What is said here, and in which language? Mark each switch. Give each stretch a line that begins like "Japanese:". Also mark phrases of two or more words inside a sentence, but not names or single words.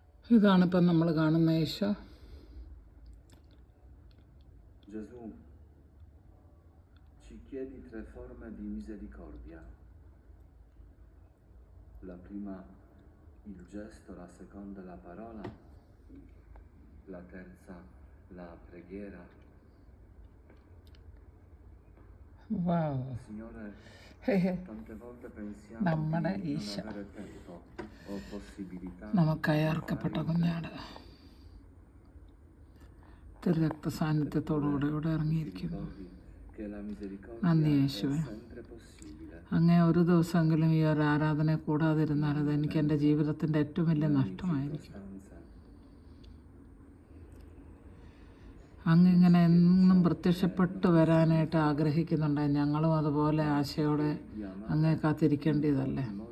Malayalam: ഇതാണിപ്പം നമ്മൾ കാണുന്ന ഈശോ.
Italian: Gesù, ci chiedi tre forme di misericordia. La prima il gesto, la seconda la parola, la terza la preghiera.
Malayalam: വാവ്.
Italian: Signore, tante volte pensiamo
Malayalam: നമ്മുടെ
Italian: di non
Malayalam: ഈശോ
Italian: avere tempo o possibilità
Malayalam: നമുക്കായി
Italian: di
Malayalam: അർക്കപ്പെട്ട
Italian: fare
Malayalam: കുഞ്ഞാട് രക്തസാന്നിധ്യത്തോടുകൂടെ ഇവിടെ ഇറങ്ങിയിരിക്കുന്നു.
Italian: ricordi che la misericordia
Malayalam: നന്ദി
Italian: è
Malayalam: യേശുവേ.
Italian: sempre possibile.
Malayalam: അങ്ങേ ഒരു ദിവസമെങ്കിലും ഈ ഒരു ആരാധനയെ കൂടാതിരുന്നാൽ അത് എനിക്ക് എൻ്റെ ജീവിതത്തിൻ്റെ ഏറ്റവും വലിയ
Italian: In ogni
Malayalam: നഷ്ടമായിരിക്കും.
Italian: circostanza.
Malayalam: അങ്ങിങ്ങനെ എന്നും പ്രത്യക്ഷപ്പെട്ട് വരാനായിട്ട് ആഗ്രഹിക്കുന്നുണ്ട്. ഞങ്ങളും അതുപോലെ ആശയോടെ അങ്ങേ കാത്തിരിക്കേണ്ടതല്ലേ.